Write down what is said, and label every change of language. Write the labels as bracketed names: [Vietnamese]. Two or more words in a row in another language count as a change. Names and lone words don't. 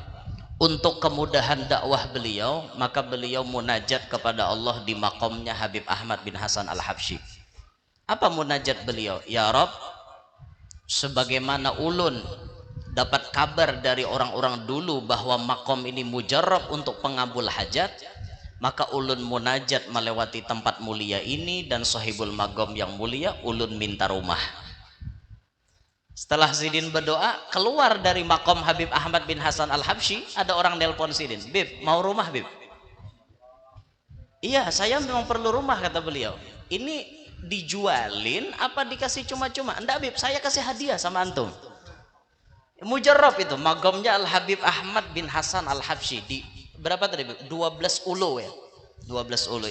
[Indonesian] Untuk kemudahan dakwah beliau, maka beliau munajat kepada Allah di makomnya Habib Ahmad bin Hasan Al-Habsyi. Apa munajat beliau? [Arabic] يا ربّ, [Indonesian] sebagaimana ulun dapat kabar dari orang-orang dulu bahwa makom ini mujarrab untuk pengabul hajat, maka ulun munajat melewati tempat mulia ini dan [Arabic] صاحب المقام [Indonesian] yang mulia, ulun minta rumah. Setelah Sidin berdoa, keluar dari makom Habib Ahmad bin Hasan Al-Habsyi, ada orang nelpon Sidin, Bib, mau rumah Bib? Iya, saya memang perlu rumah, kata beliau. Ini dijualin apa dikasih cuma-cuma? Enggak Bib, saya kasih hadiah sama antum. Mujarrab itu, magomnya Al-Habib Ahmad bin Hasan Al-Habsyi. Di berapa tadi Bib? 12 Ulu ya. 12 Ulu.